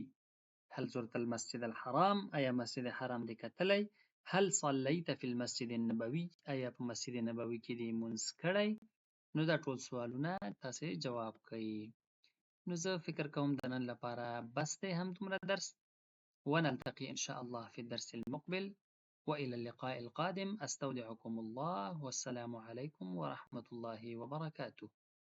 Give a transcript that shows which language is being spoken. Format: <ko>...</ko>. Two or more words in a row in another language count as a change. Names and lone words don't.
<ar>هل زرت المسجد الحرام؟</ar> <ps>آیا مسجد حرام دې کتلی؟</ps> <ar>هل صلیت فی المسجد النبوي؟</ar> <ps>آیا په مسجد نبوي کې دې لمونځ کړی؟ نو دا ټول سوالونه تاسې جواب کوئ. نو زه فکر کوم د نن لپاره بس دی همدومره درس.</ps> <ar>ونلتقي إن شاء الله في الدرس المقبل، وإلى اللقاء القادم. أستودعكم الله، والسلام عليكم ورحمة الله وبركاته.</ar>